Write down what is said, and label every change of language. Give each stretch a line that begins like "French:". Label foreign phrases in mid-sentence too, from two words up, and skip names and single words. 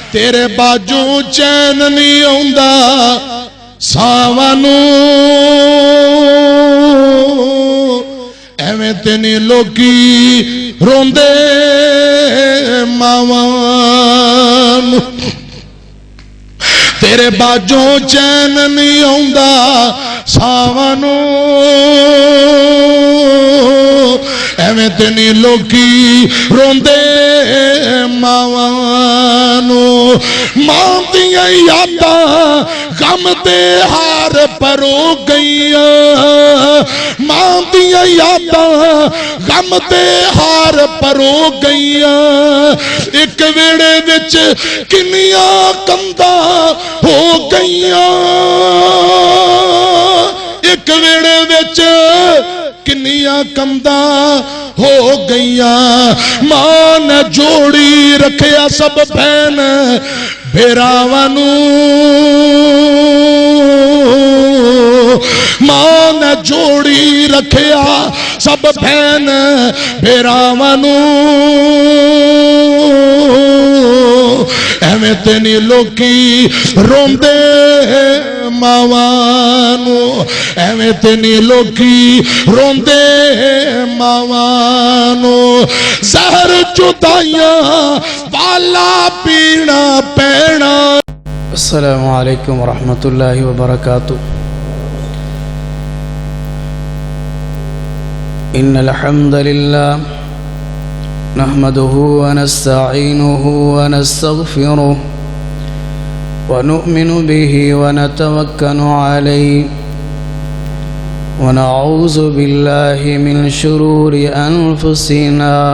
Punjabi: تیرے باجوں چین نہیں آوندا ساواں نوں ایویں تے نہیں لوکی روندے ماواں نوں تیرے باجوں چین نہیں آوندا ساواں نوں ایویں تے نہیں لوکی روندے ماواں نوں ماں دیاں یاداں غم دے ہار پرو گئیاں ماں دیاں یاداں غم دے ہار پرو گئیاں ایک ویڑے وچ کنیاں کنداں ہو گئیاں ایک ویڑے وچ کنیاں کنداں ہو گئیاں ماں نے جوڑی رکھیا سب بہن بھیراواں نوں ماں نے جوڑی رکھیا سب بہن بھیراواں نوں ایویں تے نہیں لوکی روندے ماواں نوں ایویں تے نہیں لوکی روندے ماواں نوں زہر جدائیاں والا پینا پینا.
Arabic: السلام علیکم ورحمۃ اللہ وبرکاتہ. ان الحمد للہ نحمده ونستعینه ونستغفره ونؤمن به ونتوکل علیہ ونعوذ باللہ من شرور انفسنا